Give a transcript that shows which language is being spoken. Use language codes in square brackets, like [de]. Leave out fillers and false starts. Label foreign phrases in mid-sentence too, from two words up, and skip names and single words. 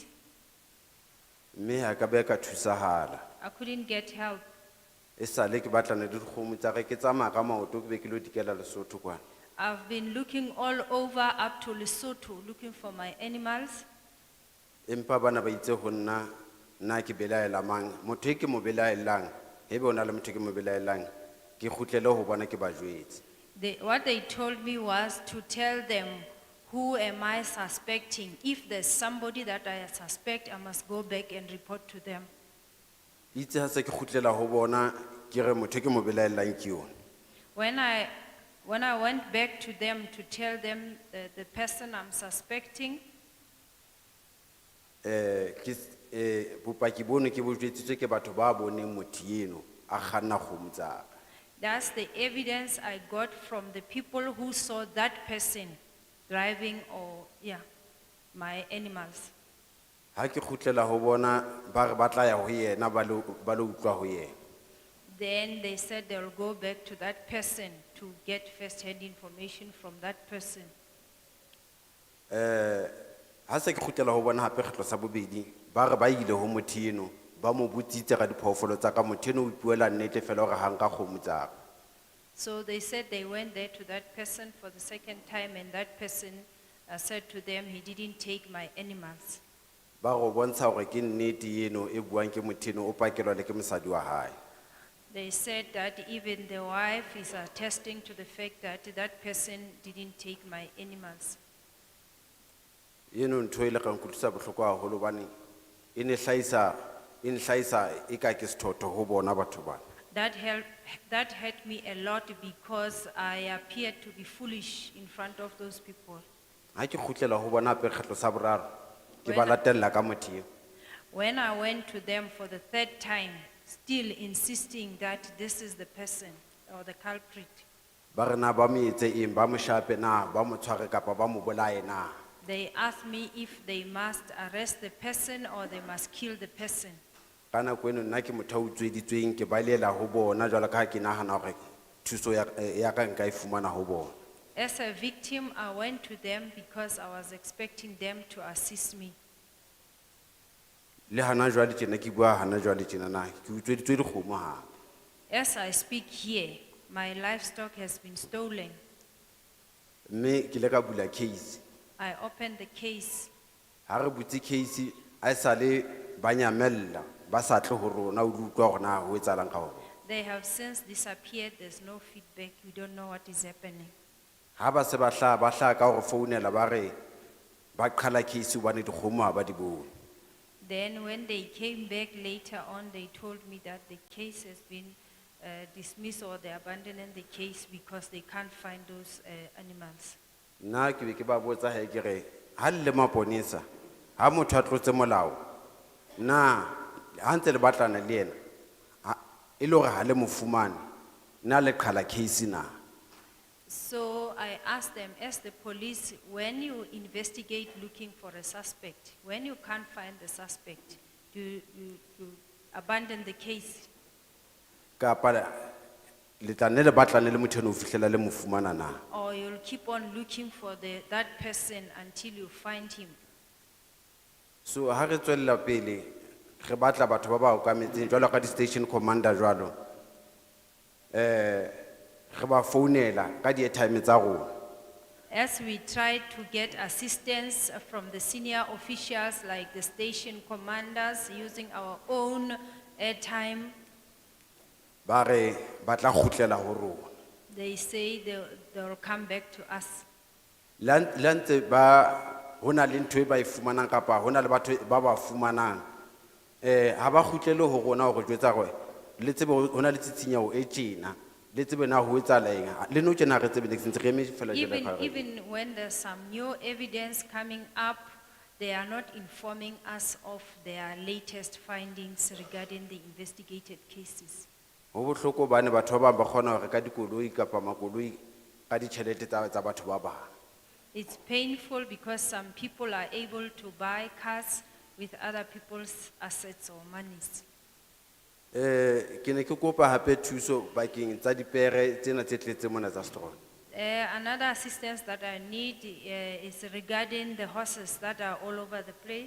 [st] Mme ha ka be ka thusahala. [en] I couldn't get help. [st] E sale ke batlana le dikgomo tsa ka ke tsamaya ka maoto ke be ke lo dikela Lesotho kwana. [en] I've been looking all over up to Lesotho, looking for my animals. [st] Empa bana ba itse ho nna ke belaela mang motho e ke mo belaelang hebe ona le motho e ke mo belaelang ke kgutlele ho bona ke ba jwetse. [en] What they told me was to tell them, who am I suspecting? If there's somebody that I suspect, I must go back and report to them. [st] Itse ha se ke kgutlela ho bona ke re motho e ke mo belaelang ke yona. [en] When I When I went back to them to tell them the person I'm suspecting, [st] bopaki bono ke bo jwetsitswe ke batho ba boneng motho eno a kganna kgomo tsa ka. [en] that's the evidence I got from the people who saw that person driving my animals. [st] Ha ke kgutlela ho bona ba re ba tla ya ho yena ba lo utlwa ho yena. [en] Then they said they'll go back to that person to get first-hand information from that person. [st] Ha se ke kgutlela ho bona hape kgetlo sa bobedi ba re ba ile ho motho eno ba mo botsitse ka diphoofolo tsa ka, motho eno o ipuela nnete fela hore ha nka kgomo tsa ka. [en] So they said they went there to that person for the second time, and that person said to them he didn't take my animals. [st] Ba go bontsha hore ke nnete eno e buang ke motho eno o pakelwa le ke mosadi wa hae. [en] They said that even the wife is attesting to the fact that that person didn't take my animals. [st] Eno ntho e le ka nkutlwisa bohloko haholo hobane e ne hlahisa e ka ke sethotho ho bona batho bana. [en] That hurt me a lot because I appeared to be foolish in front of those people. [st] Ha ke kgutlela ho bona hape kgetlo sa boraro ke ba latella ka motho eo. [en] When I went to them for the third time, still insisting that this is the person or the culprit, [st] Ba re na ba mo etse eng, ba mo shape na, ba mo tshware kapa ba mo bolaye na. [en] they asked me if they must arrest the person or they must kill the person. [st] Ka nako eno nna ke motho a utsweditsweng ke balela ho bona jwalo ka ha ke nahana hore thuso ya ka nka e fumana ho bona. [en] As a victim, I went to them because I was expecting them to assist me. [st] Le hana jwale tjena ke bua hana jwale tjena na ke utsweditswe dikgomo ha. [en] As I speak here, my livestock has been stolen. [st] Mme ke le ka bula case. [en] I opened the case. [st] Ha re butse case a sale ba nyamella ba sa tle ho rona o utlwa hore na ho etsalang ka hore. [en] They have since disappeared. There's no feedback. We don't know what is happening. [st] Ha ba se ba hla ka hore founela ba re ba qhala case hobane dikgomo ha ba di bone. [en] Then when they came back later on, they told me that the case has been dismissed or they abandoned the case because they can't find those animals. [st] Nna ke be ke ba botsa he ke re ha le maponesa ha motho a tlotse molao na ha ntse le batlana le yena e le hore ha le mo fumane na le qhala case na. [en] So I asked them, as the police, when you investigate looking for a suspect, when you can't find the suspect, do you abandon the case? [st] Kapa le tla nne le batlane le motho eno ho fihlela le mo fumana na. [en] Or you'll keep on looking for that person until you find him? [st] So ha re tswella pele re batla batho ba ba okametseng jwalo ka di [en] station commander [st] jwalo re ba founela ka di airtime tsa rona. [en] As we try to get assistance from the senior officials like the station commanders using our own airtime, [st] Ba re ba tla kgutlela ho rona. [en] they say they'll come back to us. [st] La ntse ba hona le ntho e ba e fumanang kapa hona le batho ba ba fumanang ha ba kgutlele ho rona ho re jwetsa gore le tsebe hona le tsitsinyeho e tjena le tsebe na ho etsahala eng le no tjena re tsebe le sentse re eme fela jela ka re. [en] Even when there's some new evidence coming up, they are not informing us of their latest findings regarding the investigated cases. [st] Ho bohloko bane batho ba bang ba kgona ho reka dikoloi kapa makoloi ka ditjhelete tsa batho ba bang. [en] It's painful because some people are able to buy cars with other people's assets or monies. [st] Ke ne ke kopa hape thuso bakeng tsa dipere tsena tse tletse mona tsa Strong. [en] Another assistance that I need is regarding the horses that are all over the place.